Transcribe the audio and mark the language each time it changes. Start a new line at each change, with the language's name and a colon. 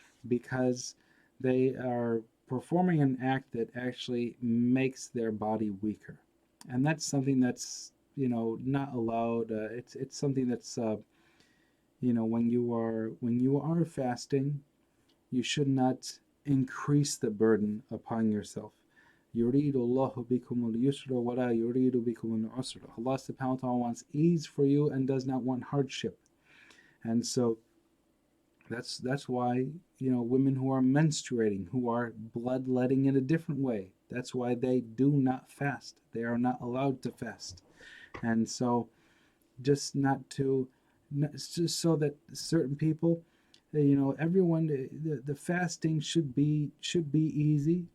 English: Because they are performing an act that actually makes their body weaker, and that's something that's not allowed. It's something that's when you are fasting, you should not increase the burden upon yourself.
Arabic: يريد الله بكم اليسر ولا يريد بكم العسر.
English: Allah subhanahu wa ta'ala wants ease for you and does not want hardship. And so that's why women who are menstruating, who are bloodletting in a different way, that's why they do not fast. They are not allowed to fast. And so just just so that certain people, everyone, the fasting should be easy.